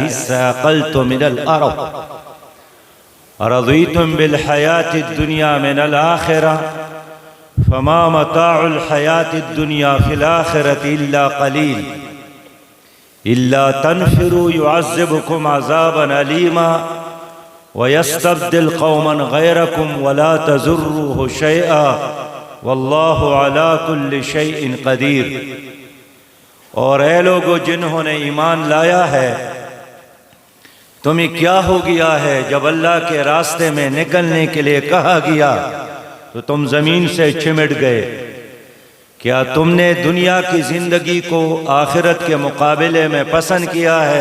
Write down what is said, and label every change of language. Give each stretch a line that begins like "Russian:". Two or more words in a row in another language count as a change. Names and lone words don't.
Arabic: اثاقلتم من الأرض أرضيتم بالحياة الدنيا من الآخرة فما متاع الحياة الدنيا في الآخرة إلا قليل إلا تنفروا يعذبكم عذابا أليما ويستبدل قوما غيركم ولا تضروه شيئا والله على كل شيء قدير.
Urdu: اور اے لوگو جنہوں نے ایمان لایا ہے، تمہیں کیا ہو گیا ہے جب اللہ کے راستے میں نکلنے کے لیے کہا گیا تو تم زمین سے چمٹ گئے? کیا تم نے دنیا کی زندگی کو آخرت کے مقابلے میں پسند کیا ہے?